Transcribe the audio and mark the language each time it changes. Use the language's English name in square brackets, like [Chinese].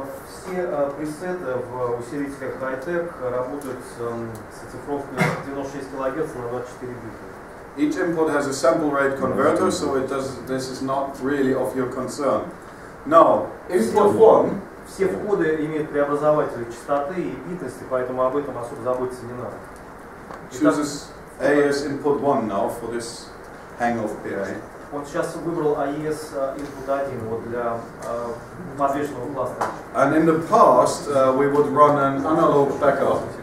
[Russian] Все пресеты в усилителях high-tech работают с оцифровкой 96 кГц на 24 бита. [English] Each input has a sample rate converter, so this is not really of your concern. Now, input 1. [Russian] Все входы имеют преобразователи частоты и битности, поэтому об этом особо заботиться не надо. [English] Chooses A as input 1 now for this hang of PA. [Russian] Вот сейчас выбрал AES input 1 вот для подвешенного класса. [English] And in the past, we would run an analog backup.